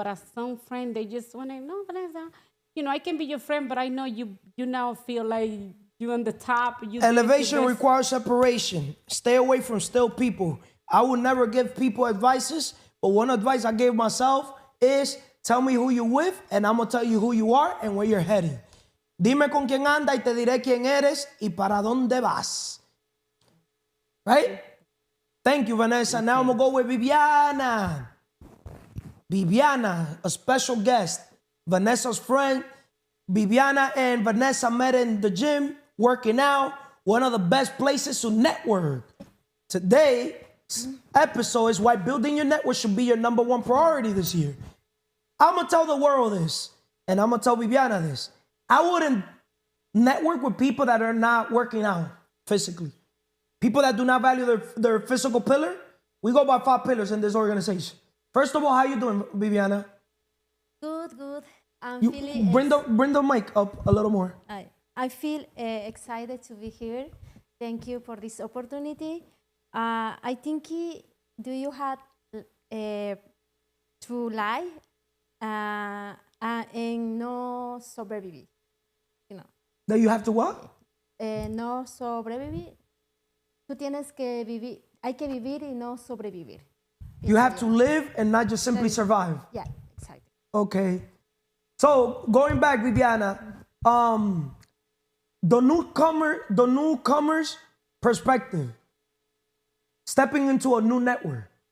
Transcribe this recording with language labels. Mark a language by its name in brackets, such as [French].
[English] But as some friends, they just want to know, Vanessa, I can be your friend, but I know you now feel like you're on the top. Elevation requires separation. Stay away from still people. I would never give people advices, but one advice I gave myself is tell me who you're with, and I'm going to tell you who you are and where you're heading. [Spanish] Dime con quién anda y te diré quién eres y para dónde vas. [English] Right? Thank you, Vanessa. Okay. Now I'm going to go with Viviana. Viviana, a special guest. Vanessa's friend. Viviana and Vanessa met in the gym, working out. One of the best places to network. Today's episode is why building your network should be your number one priority this year. I'm going to tell the world this, and I'm going to tell Viviana this. I wouldn't network with people that are not working out physically. People that do not value their physical pillar. We go by 5 pillars in this organization. First of all, how you doing, Viviana? Good. Bring the mic up a little more. I feel excited to be here. Thank you for this opportunity. I think do you have to lie and [Spanish] no sobrevivir? [English] That you have to what? [Spanish] No sobrevivir. Tú tienes que vivir, hay que vivir y no sobrevivir. [English] You have to live and not just simply survive. Yeah, exactly. Okay. So going back, Viviana, the newcomer's perspective, stepping into a new network.